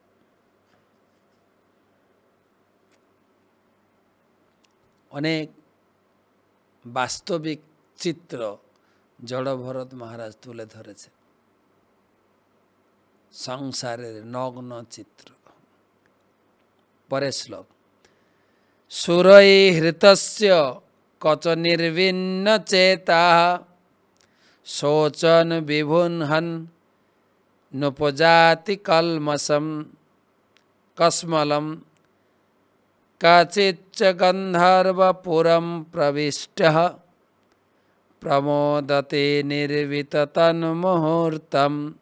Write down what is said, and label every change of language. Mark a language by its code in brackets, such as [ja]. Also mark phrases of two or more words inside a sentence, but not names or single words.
[bn] অনেক বাস্তবিক চিত্র জড়ভরত মহারাজ তুলে ধরেছে, সংসারের নগ্ন চিত্র। পরের শ্লোক, [sa] সুরৈ হৃতস্য কচ নির্বিন্ন চেতা শোচন বিভুনহন নুপজাতি কলমসম কস্মলম কাচিচ্চ গন্ধর্বপুরম প্রবিষ্টঃ প্রমোদতে নির্বিততন্মুহূর্তম।